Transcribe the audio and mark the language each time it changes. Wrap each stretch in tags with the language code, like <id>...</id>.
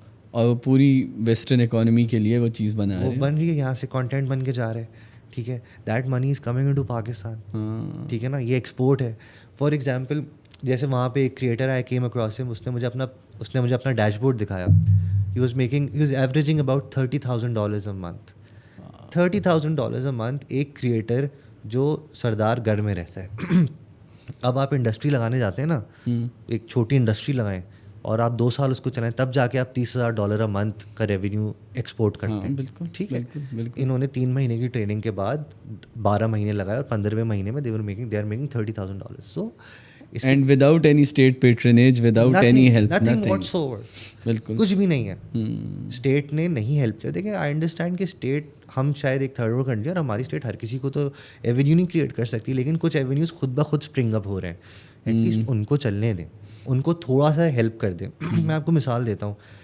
<ur>اور پوری western economy کے لیے وہ چیز بن رہی ہے, یہاں سے کانٹینٹ بن کے جا رہے ہیں. ٹھیک ہے,</ur> <en>That money is coming into Pakistan.</en> <ur>ٹھیک ہے نا, یہ ایکسپورٹ ہے.</ur> <en>for example,</en> <ur>جیسے وہاں پہ ایک کریٹر آیا,</ur> <en>came across ہم,</en> <ur>اس نے مجھے اپنا ڈیش بورڈ دکھایا.</ur> <en>He was averaging about $30,000 a month.</en> <ur>$30,000 a month ایک کریٹر جو سردار گڑھ میں رہتا ہے. اب آپ انڈسٹری لگانے جاتے ہیں نا, ایک چھوٹی انڈسٹری لگائیں اور آپ 2 سال اس کو چلائیں, تب جا کے آپ $30,000 a month کا ریونیو ایکسپورٹ کرتے ہیں. ٹھیک ہے, انہوں نے 3 مہینے کی ٹریننگ کے بعد 12 مہینے لگائے, اور 15ویں مہینے میں</ur> <en>they are making $30,000. So and without any state patronage, without any help, nothing whatsoever.</en> <ur>بالکل کچھ بھی نہیں ہے, اسٹیٹ نے نہیں ہیلپ کیا. دیکھیں,</ur> <en>I understand</en> <ur>کہ اسٹیٹ, ہم شاید ایک تھرڈ ورلڈ کنٹری, اور ہماری اسٹیٹ ہر کسی کو تو ایونیو نہیں کریٹ کر سکتی, لیکن کچھ ایونیوز خود بخود اسپرنگ اپ ہو رہے ہیں.</ur> <en>at least</en> <ur>ان کو چلنے دیں, ان کو تھوڑا سا ہیلپ کر دیں. میں آپ کو مثال دیتا ہوں.</ur>